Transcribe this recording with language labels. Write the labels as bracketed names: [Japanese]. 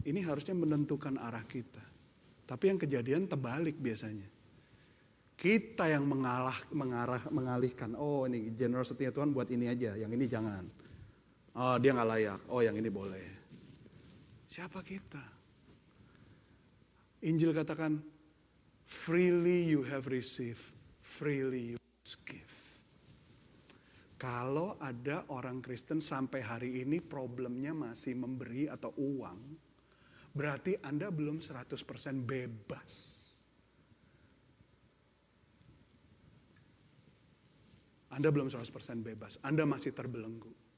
[Indonesian] Ini harusnya menentukan arah kita. Tapi yang kejadian terbalik biasanya. Kita yang mengalihkan. Oh ini generosity Tuhan buat ini aja, yang ini jangan. Oh dia gak layak, oh yang ini boleh. Siapa kita? Injil katakan, [English] freely you have received, freely you must give. [Indonesian] Kalau ada orang Kristen sampai hari ini problemnya masih memberi atau uang, berarti Anda belum 100% bebas. Anda belum 100% bebas, Anda masih terbelenggu.